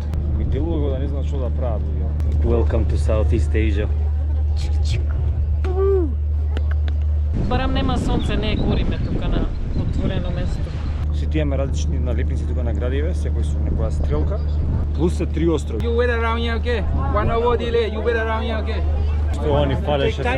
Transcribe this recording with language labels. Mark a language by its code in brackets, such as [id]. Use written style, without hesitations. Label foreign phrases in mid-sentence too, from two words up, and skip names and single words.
[mk] И делува да не знаат што да прават луѓе. [en] Welcome to Southeast Asia. [mk] Барам нема сонце, не гориме тука на отворено место. Сите имаме различни налепници тука на градиве, секој со некоја стрелка, плюс се 3 острови. [en] You wait around here, okay? 1 hour delay, you wait around here, okay? [mk] Што они фалеше се.